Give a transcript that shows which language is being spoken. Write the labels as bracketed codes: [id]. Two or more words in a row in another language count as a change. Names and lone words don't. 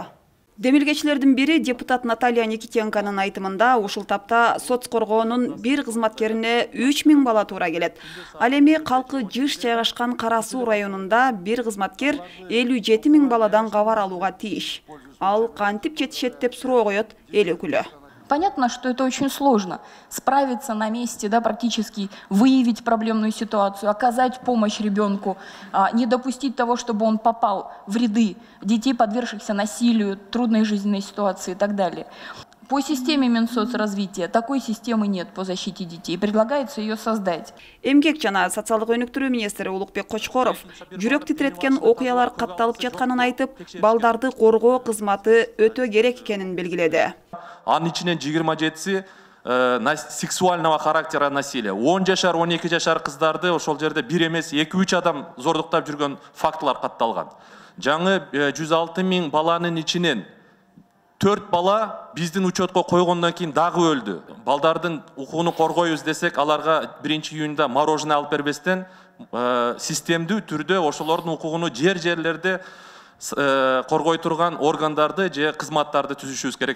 [ky] Демилгечилердин бири депутат Наталья Никитенконун айтымында ушул тапта соц коргоонун бир кызматкерине 3000 бала туура келет. Ал эми калкы жыш жайгашкан Кара Суу районунда бир кызматкер 57 000 баладан кабар алууга тийиш. Ал кантип жетишет деп суроо коет эл өкүлү. [ru] Понятно, что это очень сложно. Справиться на месте, да, практически выявить проблемную ситуацию, оказать помощь ребенку, не допустить того, чтобы он попал в ряды детей, подвергшихся насилию, трудной жизненной ситуации и так далее. По системе Минсоцразвития такой системы нет по защите детей. Предлагается ее создать. [ky] Эмгек жана социалдык өнүктүрүү министри Улукбек Кочкоров жүрөк титиреткен окуялар катталып жатканын айтып, балдарды коргоо кызматы өтө керек экенин белгиледи. Анын ичинен 27-си [ru] сексуального характера насилия. [ky] 10 жашар, 12 жашар кыздарды ошол жерде бир эмес 2-3 адам зордуктап жүргөн фактылар катталган. Жаңы 106 000 баланын ичинен 4 бала биздин учетко койгондон кийин дагы өлдү. Балдардын укугун коргойбуз десек, аларга 1-июнда мороженое алып бербестен системдүү түрдө ошолордун укугуну жерлерде коргой турган органдарды же кызматтарды түзүшүбүз керек.